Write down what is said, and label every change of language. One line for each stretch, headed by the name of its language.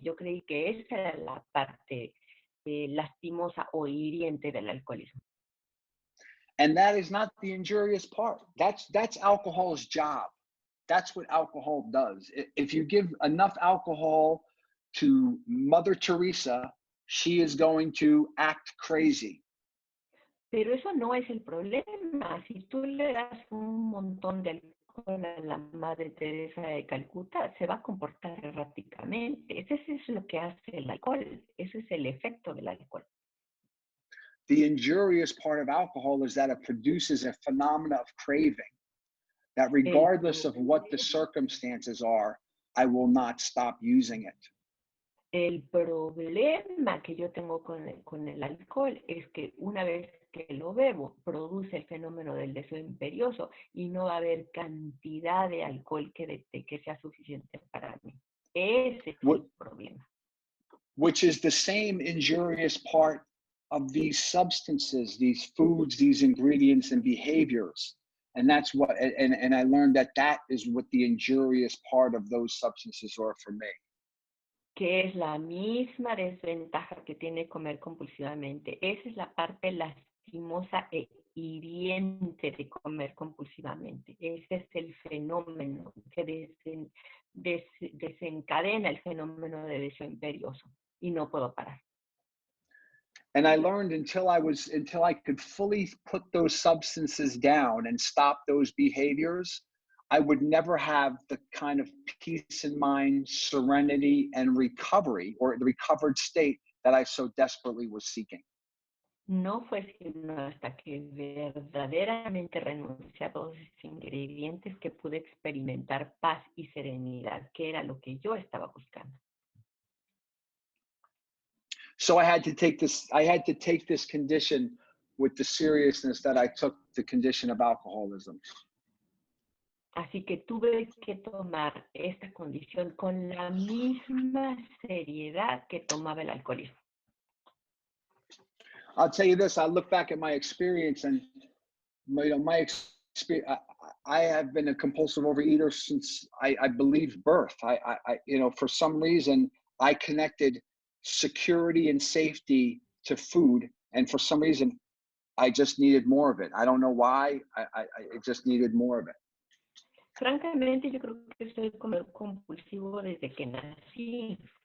Spanish: Yo creí que esa era la parte lastimosa o hiriente del alcoholismo.
English: And that is not the injurious part. That's alcohol's job. That's what alcohol does. If you give enough alcohol to Mother Teresa, she is going to act crazy.
Spanish: Pero eso no es el problema. Si tú le das un montón de alcohol a la Madre Teresa de Calcuta, se va a comportar erráticamente. Eso es lo que hace el alcohol. Ese es el efecto del alcohol.
English: The injurious part of alcohol is that it produces a phenomena of craving, that regardless of what the circumstances are, I will not stop using it.
Spanish: El problema que yo tengo con el alcohol es que una vez que lo bebo, produce el fenómeno del deseo imperioso y no va a haber cantidad de alcohol que sea suficiente para mí. Ese es el problema.
English: Which is the same injurious part of these substances, these foods, these ingredients and behaviors. And that's what, and I learned that that is what the injurious part of those substances are for me.
Spanish: Que es la misma desventaja que tiene comer compulsivamente. Esa es la parte lastimosa e hiriente de comer compulsivamente. Ese es el fenómeno que desencadena el fenómeno de deseo imperioso y no puedo parar.
English: And I learned until I could fully put those substances down and stop those behaviors, I would never have the kind of peace in mind, serenity, and recovery, or the recovered state that I so desperately was seeking.
Spanish: No fue sino hasta que verdaderamente renuncié a todos esos ingredientes que pude experimentar paz y serenidad, que era lo que yo estaba buscando.
English: So I had to take this condition with the seriousness that I took the condition of alcoholism.
Spanish: Así que tuve que tomar esta condición con la misma seriedad que tomaba el alcoholismo.
English: I'll tell you this, I look back at my experience and my experience, I have been a compulsive overeater since I believe birth. I for some reason I connected security and safety to food, and for some reason I just needed more of it. I don't know why. I just needed more of it.
Spanish: Francamente, yo creo que soy comedor compulsivo desde que nací.